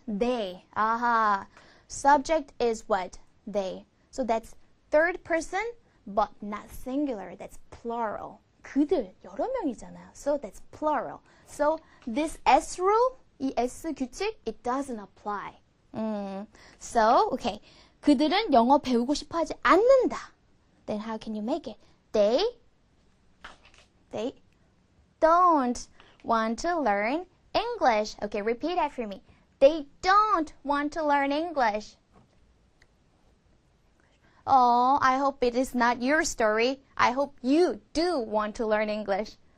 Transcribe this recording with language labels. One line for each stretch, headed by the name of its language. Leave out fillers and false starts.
English: They. Aha. Subject is what? They. So that's third person, but not singular. That's plural.
Korean: 그들, 여러 명이잖아요.
English: So that's plural. So this S rule,
Korean: 이 S 규칙,
English: it doesn't apply. So, okay.
Korean: 그들은 영어 배우고 싶어 하지 않는다.
English: Then how can you make it? They don't want to learn English. Okay, repeat after me. They don't want to learn English. Oh, I hope it is not your story. I hope you do want to learn English.